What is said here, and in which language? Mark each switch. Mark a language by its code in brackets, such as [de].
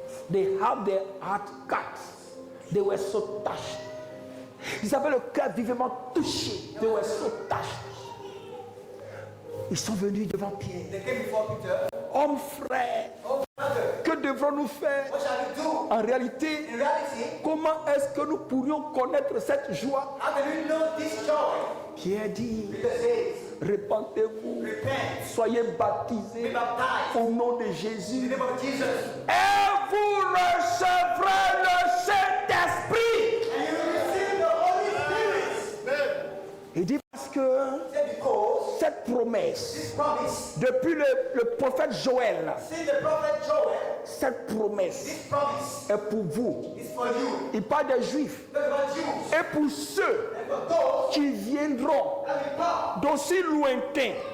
[en] They have their heart cut. They were so touched. [fr] Ils avaient le cœur vivement touché. [en] They were so touched. [fr] Ils sont venus devant Pierre. [en] They came before Peter. [fr] Homme frère, [en] Oh, brother, [fr] que devrons-nous faire? [en] what shall we do? [fr] En réalité, [en] In reality, [fr] comment est-ce que nous pourrions connaître cette joie? [en] how can we know this joy? [fr] Pierre dit, [en] Peter says, [fr] répentez-vous, [en] repent, [fr] soyez [en] be [fr] baptisés [en] baptized [fr] au nom de [en] in [fr] Jésus [en] the name of Jesus, [fr] et vous recevrez le Saint-Esprit. [en] and you will receive the Holy Spirit. [fr] Il dit parce que [en] He said, because [fr] cette promesse, [en] this promise, [fr] depuis le prophète Joël, [en] since the prophet Joel, [fr] cette promesse [en] this promise [fr] est pour vous. [en] is for you. [fr] Il parle des Juifs [en] Not about Jews, [fr] et pour ceux [en] and for those [fr] qui viendront [en] that will come [fr] d'aussi lointain